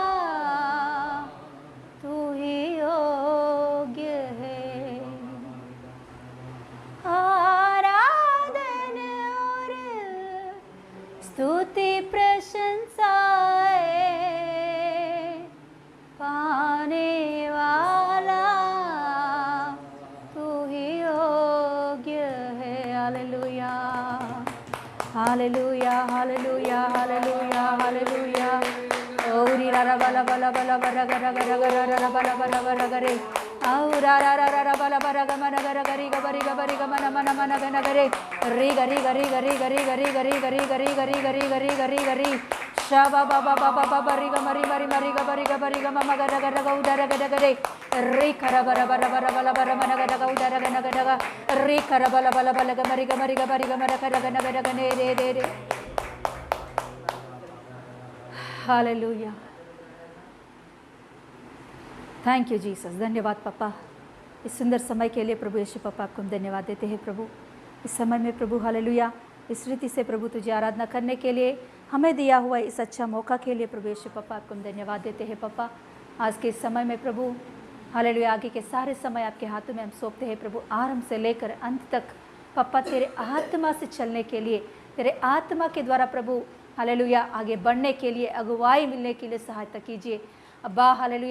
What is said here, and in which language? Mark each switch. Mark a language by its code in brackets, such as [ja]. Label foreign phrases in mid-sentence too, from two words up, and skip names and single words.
[hi] तू ही योग्य है आराधन और स्तुति प्रशंसाएं पाने वाला तू ही योग्य है हालेलुया हालेलुया हालेलुया हालेलुया हालेलुया ओरी रा बला बला बला बरा गरा गरा गरा रा बला बला बरा गरे रा रा रा रा रा बला बरा ग मन ग ग री ग बरी ग बरी ग मन मन मन ग न रे री ग री ग री ग री ग री ग री ग री ग री ग री ग री ग री ग री ग री ग री शा बा बा बा बा बा बा बरी ग मरी मरी मरी ग बरी ग म म ग ग उदर ग रे री खर बरा बरा बरा बला बरा मन ग उदर ग न ग री खर बला बला बला ग मरी ग बरी ग मर ग ग ने रे रे रे हालेलुया। [en] Thank you Jesus. [hi] धन्यवाद पापा इस सुंदर समय के लिए। प्रभु यीशु पापा आपको हम धन्यवाद देते हैं प्रभु इस समय में प्रभु हालेलुया। इस रीति से प्रभु तुझे आराधना करने के लिए हमें दिया हुआ इस अच्छा मौका के लिए प्रभु यीशु पापा आपको हम धन्यवाद देते हैं पापा। आज के इस समय में प्रभु हालेलुया आगे के सारे समय आपके हाथों में हम सौंपते हैं प्रभु, आरंभ से लेकर अंत तक पापा तेरे आत्मा से चलने के लिए, तेरे आत्मा के द्वारा प्रभु हालेलुया आगे बढ़ने के लिए, अगुवाई मिलने के लिए सहायता कीजिए अब्बा हालेलुया।